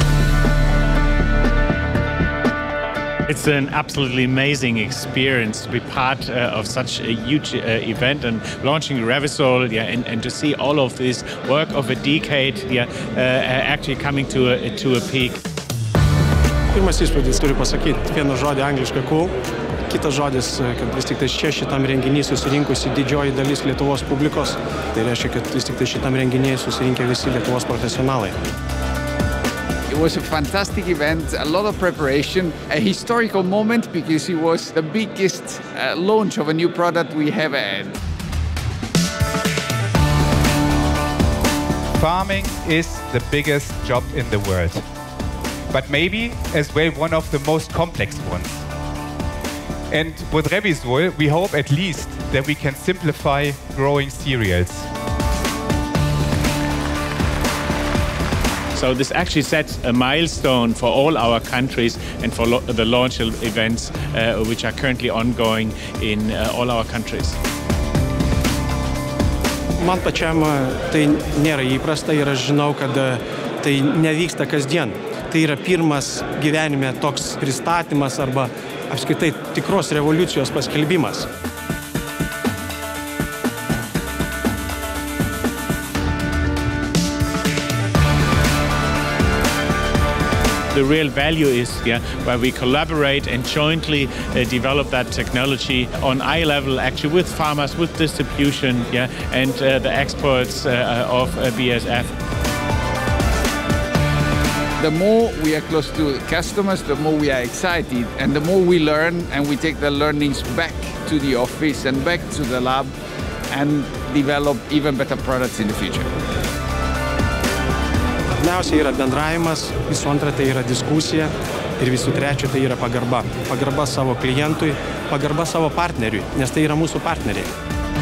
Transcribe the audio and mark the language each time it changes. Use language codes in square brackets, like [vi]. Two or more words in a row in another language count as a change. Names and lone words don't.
[en] It's an absolutely amazing experience to be part of such a huge event and launching Revysol, and to see all of this work of a decade actually coming to a peak. [lt] Pirmas įspūdis, turiu pasakyti, vieną žodį angliškai cool, kitas žodis, kad vis tik tai čia šitam renginyje susirinkusi didžioji dalis Lietuvos publikos, tai reiškia, kad vis tik tai šitam renginyje susirinkę visi Lietuvos profesionalai. [en] It was a fantastic event, a lot of preparation, a historical moment because it was the biggest launch of a new product we have had. Farming is the biggest job in the world, but maybe as well one of the most complex ones. And with Revysol, we hope at least that we can simplify growing cereals. So this actually sets a milestone for all our countries and for the launch events which are currently ongoing in all our countries. [lt] Man pačiam tai nėra įprasta ir aš žinau, kad tai nevyksta kasdien. Tai yra pirmas gyvenime toks pristatymas arba apskritai tikros revoliucijos paskelbimas. [en] The real value is where we collaborate and jointly develop that technology on eye level, actually with farmers, with distribution, and the experts of BASF. The more we are close to customers, the more we are excited, and the more we learn, and we take the learnings back to the office and back to the lab and develop even better products in the future. [lt] Pirmiausia yra bendravimas, visų antra tai yra diskusija ir visų trečia tai yra pagarba. Pagarba savo klientui, pagarba savo partneriui, nes tai yra mūsų partneriai.